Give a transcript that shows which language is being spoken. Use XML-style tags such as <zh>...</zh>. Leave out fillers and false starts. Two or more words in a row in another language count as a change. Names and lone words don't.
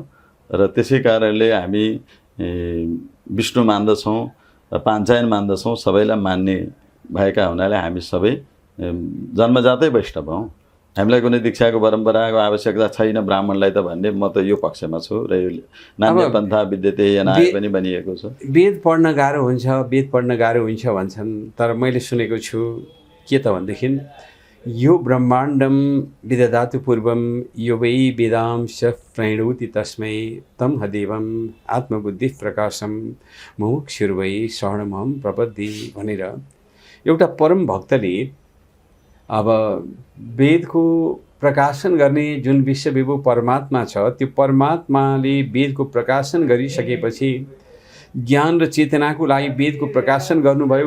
<ne>र त्यसै कारणले हामी विष्णु मान्दछौँ पाञ्चायन मान्दछौँ, सबैलाई मान्ने भएका हुनाले हामी सबै जन्मजातै वैष्णव हौँ। हामीलाई कुनै दीक्षाको परम्पराको आवश्यकता छैन ब्राह्मणलाई त भन्ने म त यो पक्षमा छु। र यो</ne> <sa>नान्य पन्था विद्यते यनाय</sa> <ne>पनि भनिएको छ। वेद पढ्न गाह्रो हुन्छ, वेद पढ्न गाह्रो हुन्छ भन्छन्, तर मैले सुनेको छु के त भनेदेखि</ne> <sa>यो ब्रह्माण्डम विदधातु पूर्वम यो वै वेदांश प्रणोति तस्मै तम हदेवम आत्मबुद्धि प्रकाशम मुमुक्षुर्वै शरणमहं प्रपद्ये</sa> <ne>भनेर एउटा परम भक्तले अब वेदको प्रकाशन गर्ने जुन विश्वविभू परमात्मा छ त्यो परमात्माले वेदको प्रकाशन गरिसकेपछि ज्ञान र चेतनाको लागि वेदको प्रकाशन गर्नुभयो।</ne>